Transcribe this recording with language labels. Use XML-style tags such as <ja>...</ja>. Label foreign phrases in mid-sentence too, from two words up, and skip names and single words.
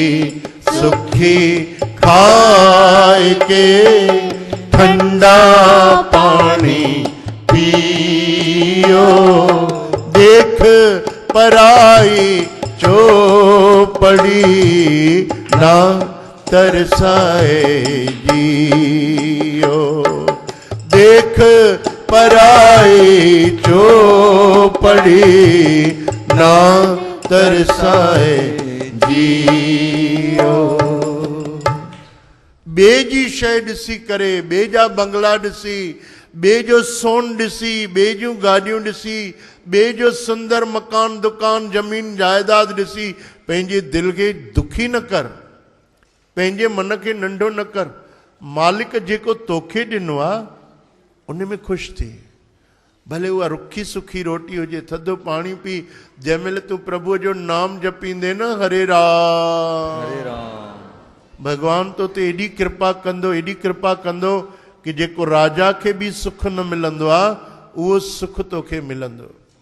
<hi>सुखी खाए के ठंडा पानी पियो, देख पराई चौपड़ी ना तरसाए जियो, देख पराई चौपड़ी ना तरसाए जियो।</hi> <sd>ॿिए जी शइ ॾिसी करे, ॿिए जा बंगला ॾिसी, ॿिए जो सोन ॾिसी, ॿिए जूं गाॾियूं ॾिसी, ॿिए जो सुंदर मकान दुकान ज़मीन जायदाद ॾिसी पंहिंजे दिलि खे दुखी न कर, पंहिंजे मन खे नंढो न कर। मालिक जेको तोखे ॾिनो आहे उन में ख़ुशि थी, भले उहा रुखी सुखी रोटी हुजे, थधो पाणी पी। जंहिं महिल तूं प्रभुअ जो नाम जपींदे न हरे राम हरे राम, भगवान तो ते एॾी कृपा कंदो, एॾी कृपा कंदो कि जेको राजा खे बि सुख न मिलंदो आहे उहो सुख तोखे मिलंदो।</sd>